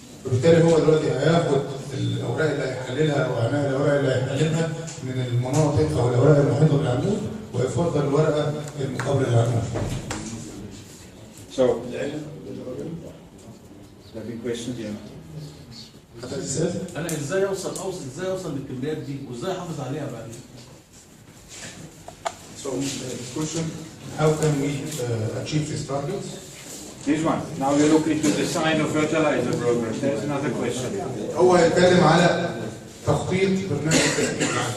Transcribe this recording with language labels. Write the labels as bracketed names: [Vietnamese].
[Arabic] فبالتالي هو دلوقتي هياخد الاوراق اللي هيحللها او عناء الاوراق اللي هيحللها من المناطق او الاوراق المحيطه بالعمود ويفضل الورقه المقابله للعمود. [English] So, the big question here. [Arabic] انا ازاي اوصل للكميات دي وازاي احافظ عليها بعدين؟ [English] So the question, how can we achieve these targets? This one. Now we look into the sign of fertilizer program. There's another question. [Arabic] هو هيتكلم على تخطيط برنامج التسهيل.